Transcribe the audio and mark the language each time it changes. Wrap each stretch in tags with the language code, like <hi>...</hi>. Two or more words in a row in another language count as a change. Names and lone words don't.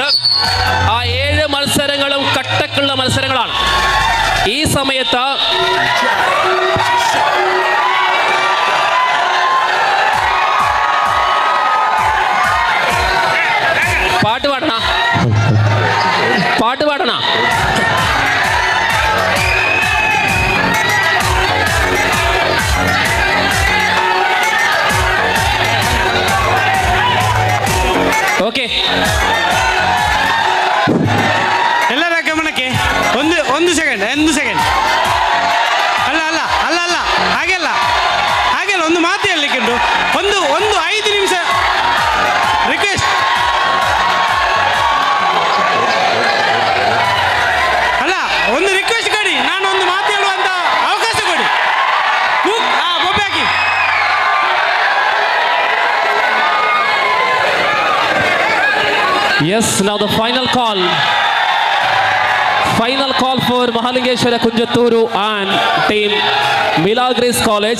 <ml>ആ 7 മത്സരങ്ങളും കട്ടക്കുള്ള മത്സരങ്ങളാണ്. ഈ സമയത്ത് പാട്ട് പാടണ ಓಕೆ,</ml> <kn>ಎಲ್ಲರ ಗಮನಕ್ಕೆ ಒಂದು ಸೆಕೆಂಡ್ ಅಲ್ಲ ಹಾಗೆಲ್ಲ ಒಂದು ಮಾತು ಹೇಳಲಿಕ್ಕೆ ಒಂದು 5 ನಿಮಿಷ ರಿಕ್ವೆಸ್ಟ್. ಅಲ್ಲ, ಒಂದು ರಿಕ್ವೆಸ್ಟ್ ಕೊಡಿ, ನಾನು ಒಂದು ಮಾತು ಹೇಳುವಂತ ಅವಕಾಶ ಕೊಡಿ. ಬೊಬ್ಬೆ ಹಾಕಿ.</kn> <en>Yes, now the final call for Mahalingeshwara Kunjaturu and team Milagres College.</en>